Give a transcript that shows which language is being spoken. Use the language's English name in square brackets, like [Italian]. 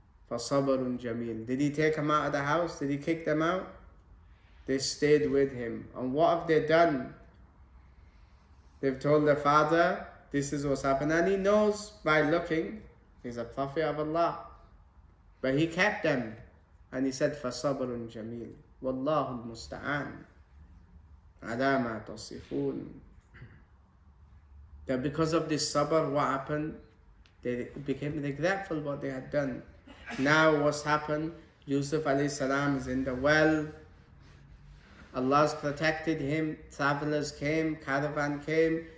[Arabic] فَصَبْرٌ جَمِيلٌ. [English] Did he take them out of the house? Did he kick them out? They stayed with him. And what have they done? They've told their father, this is what's happened. And he knows by looking He's a prophet of Allah. But he kept them. And he said, [Arabic] فَصَبْرٌ جَمِيلٌ وَاللَّهُ الْمُسْتَعَانُ عَلَى مَا تَصِفُونَ. [English] That because of this sabr, what happened? They became regretful what they had done. Now what's happened? Yusuf alayhi salam is in the well. Allah's protected him. Travelers came, caravan came.